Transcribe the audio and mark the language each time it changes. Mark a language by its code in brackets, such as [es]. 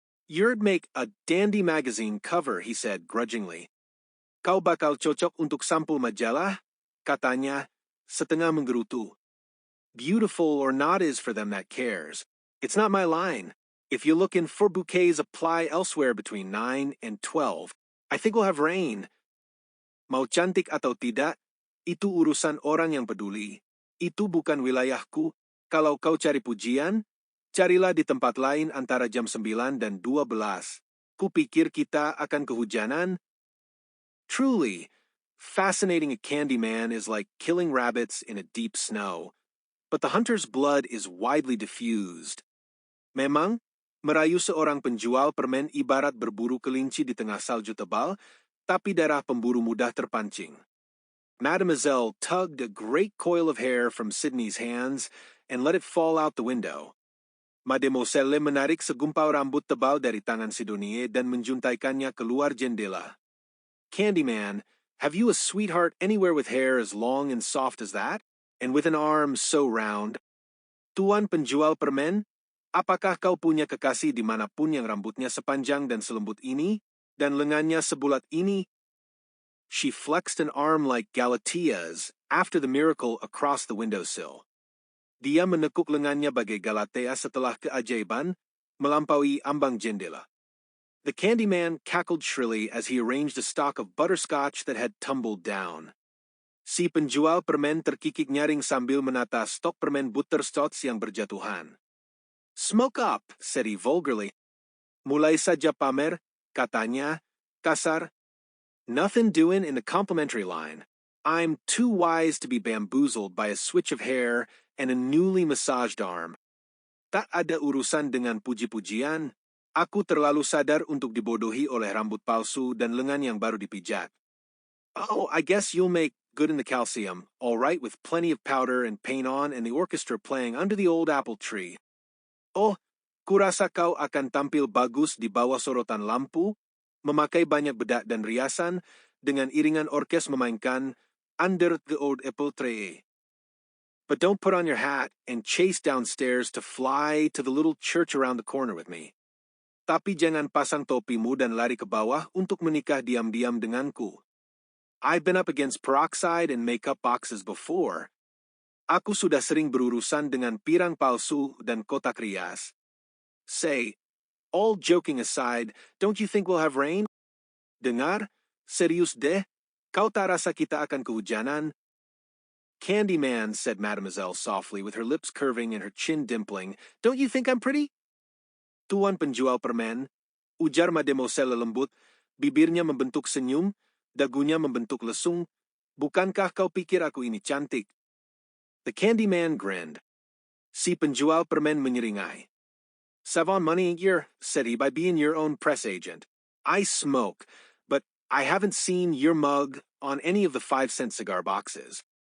[en] "You'd make a dandy magazine cover," he said grudgingly. [id] "Kau bakal cocok untuk sampul majalah," katanya, setengah menggerutu. [en] "Beautiful or not is for them that cares. It's not my line. If you're looking for bouquets, apply elsewhere between 9 and 12. I think we'll have rain." [id] "Mau cantik atau tidak, itu urusan orang yang peduli. Itu bukan wilayahku. Kalau kau cari pujian, carilah di tempat lain antara jam 9 dan 12. Kupikir kita akan kehujanan." [en] Truly, fascinating a candy man is like killing rabbits in a deep snow. But the hunter's blood is widely diffused. [id] Memang, merayu seorang penjual permen ibarat berburu kelinci di tengah salju tebal, tapi darah pemburu mudah terpancing. [en] Mademoiselle tugged a great coil of hair from Sydney's hands and let it fall out the window. [id] Mademoiselle menarik segumpal rambut tebal dari tangan Sidonie dan menjuntaikannya keluar jendela. [en] Candyman, have you a sweetheart anywhere with hair as long and soft as that? And with an arm so round? [id] Tuan penjual permen, apakah kau punya kekasih di manapun yang rambutnya sepanjang dan selembut ini, dan lengannya sebulat ini? [en] She flexed an arm like Galatea's after the miracle across the windowsill. [id] Dia menekuk lengannya bagai Galatea setelah keajaiban, melampaui ambang jendela. [en] The Candyman cackled shrilly as he arranged a stock of butterscotch that had tumbled down. [id] Si penjual permen terkikik nyaring sambil menata stok permen butterscotch yang berjatuhan. [en] "Smoke up," said he vulgarly. [id] "Mulai saja pamer," katanya, kasar. [en] "Nothing doing in the complimentary line. I'm too wise to be bamboozled by a switch of hair and a newly massaged arm. [id] Tak ada urusan dengan puji-pujian. Aku terlalu sadar untuk dibodohi oleh rambut palsu dan lengan yang baru dipijat. [en] Oh, I guess you'll make good in the calcium, all right, with plenty of powder and paint on and the orchestra playing under the old apple tree. [id] Oh, kurasa kau akan tampil bagus di bawah sorotan lampu, memakai banyak bedak dan riasan, dengan iringan orkes memainkan Under the Old Apple Tree. [en] But don't put on your hat and chase downstairs to fly to the little church around the corner with me. [id] Tapi jangan pasang topimu dan lari ke bawah untuk menikah diam-diam denganku. [en] I've been up against peroxide and makeup boxes before. [id] Aku sudah sering berurusan dengan pirang palsu dan kotak rias. [en] Say, all joking aside, don't you think we'll have rain? [id] Dengar, serius deh, kau tak rasa kita akan kehujanan? Candyman, said Mademoiselle softly, with her lips curving and her chin dimpling, don't you think I'm pretty? Tuan penjual permen, ujar Mademoiselle lembut, bibirnya membentuk senyum, dagunya membentuk lesung, bukankah kau pikir aku ini cantik? [en] The Candyman grinned. [id] Si penjual permen menyeringai. [en] Savon money year, said he, by being your own press agent. I smoke, but I haven't seen your mug on any of the 5-cent cigar boxes.